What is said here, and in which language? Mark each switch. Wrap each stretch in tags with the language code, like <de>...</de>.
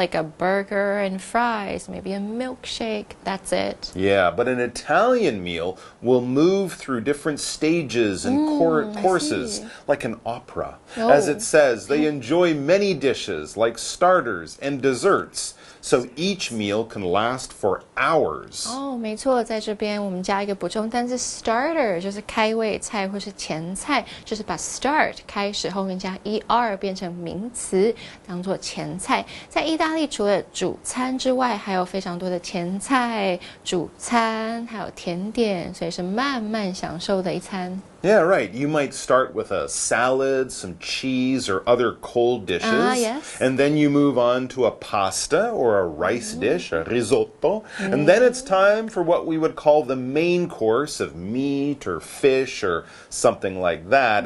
<en>Like a burger and fries, maybe a milkshake, that's it. Yeah, but an Italian meal will move through different stages and courses, like an opera. Oh. As it says, they enjoy many dishes, like starters and desserts. So each meal can last for hours.</en> <zh>哦，没错，在这边我们加一个补充单词 starter， 就是开胃菜或是前菜，就是把 start 开始后面加 er 变成名词，当做前菜。在意大利，除了主餐之外，还有非常多的前菜、主餐，还有甜点，所以是慢慢享受的一餐。</zh> <en>Yeah, right. You might start with a salad, some cheese, or other cold dishes. Yes. And then you move on to a pasta or a rice dish, a risotto. And then it's time for what we would call the main course of meat or fish or something like that.</en>